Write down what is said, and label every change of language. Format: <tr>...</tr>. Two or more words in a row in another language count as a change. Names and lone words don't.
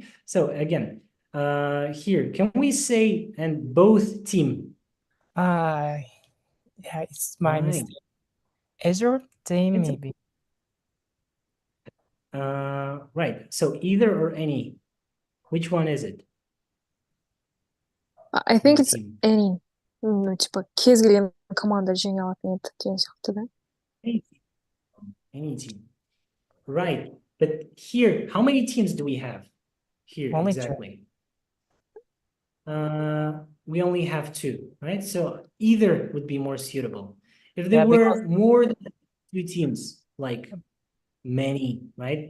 <en>So again, here, can we say and both team? Yeah, it's my Right. mistake. Azure team, It's maybe. right. So either or any. Which one is it? I think Any it's team. any.</en> <ru>Ну, типа,</ru> <kk>кез келген команда жеңе алатын еді деген сияқты, да?</kk> <en>Any team. Any team. Right. But here, how many teams do we have? Here, Only two. exactly. We only have 2, right? So either would be more suitable. If there Yeah, were more than 2 teams, like many, right?</en>